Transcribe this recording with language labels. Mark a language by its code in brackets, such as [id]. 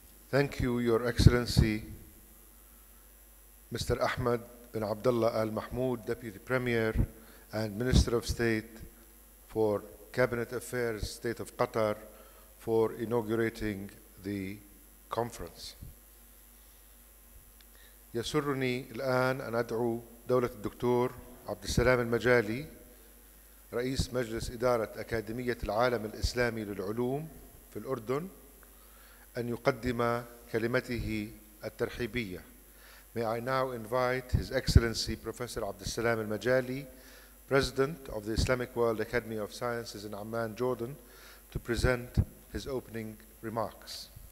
[en] Thank you, Your Excellency, Mr. Ahmed bin Abdullah Al Mahmoud, Deputy Premier and Minister of State for Cabinet Affairs, State of Qatar, for inaugurating the conference. [ar] يسرني الآن أن أدعو دولة الدكتور عبد السلام المجالي، رئيس مجلس إدارة أكاديمية العالم الإسلامي للعلوم في الأردن، أن يقدم كلمته الترحيبية. [en] May I now invite His Excellency Professor Abdul Salam Al-Majali, President of the Islamic World Academy of Sciences in Amman, Jordan, to present his opening remarks.